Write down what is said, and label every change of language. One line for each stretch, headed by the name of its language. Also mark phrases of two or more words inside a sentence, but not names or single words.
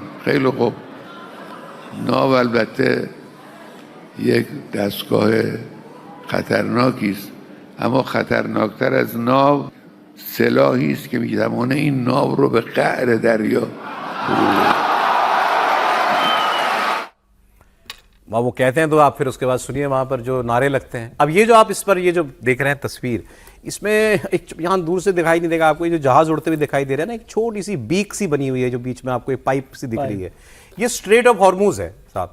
Persian: خیلی خوب، ناو البته یک دستگاه خطرناکی است، اما خطرناکتر از ناو سلاحی است که میتوانه این ناو رو به قعر دریا
Hindi: वो कहते हैं तो आप फिर उसके बाद सुनिए वहां पर जो नारे लगते हैं। अब ये जो आप इस पर ये जो देख रहे हैं तस्वीर, इसमें एक यहाँ दूर से दिखाई नहीं देगा आपको, ये जो जहाज उड़ते हुए दिखाई दे रहा है ना, एक छोटी सी बीक सी बनी हुई है जो बीच में आपको एक पाइप सी दिख रही है, ये स्ट्रेट ऑफ हॉर्मूज है साहब।